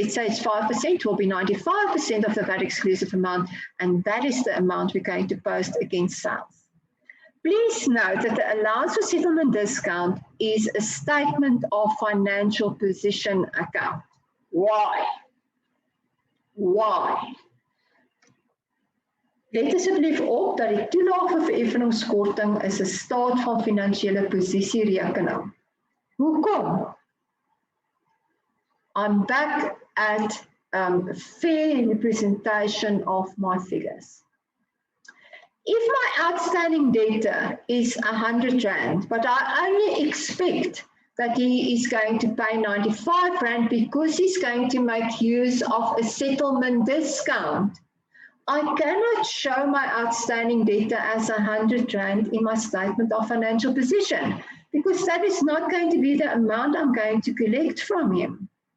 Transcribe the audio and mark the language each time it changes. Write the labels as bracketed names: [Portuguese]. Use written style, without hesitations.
[English] let's say it's 5%, will be 95% of the VAT exclusive amount, and that is the amount we're going to post against sales. Please note that the allowance for settlement discount is a statement of financial position account. Why? Why? [Afrikaans] Let asseblief op dat die toelaag vir vereffeningskorting is 'n staat van finansiële posisie rekening. Hoekom? [English] I'm back at fair representation of my figures. If my outstanding debtor is 100 Rand, but I only expect that he is going to pay 95 Rand because he's going to make use of a settlement discount, I cannot show my outstanding debtor as 100 Rand in my statement of financial position because that is not going to be the amount I'm going to collect from him.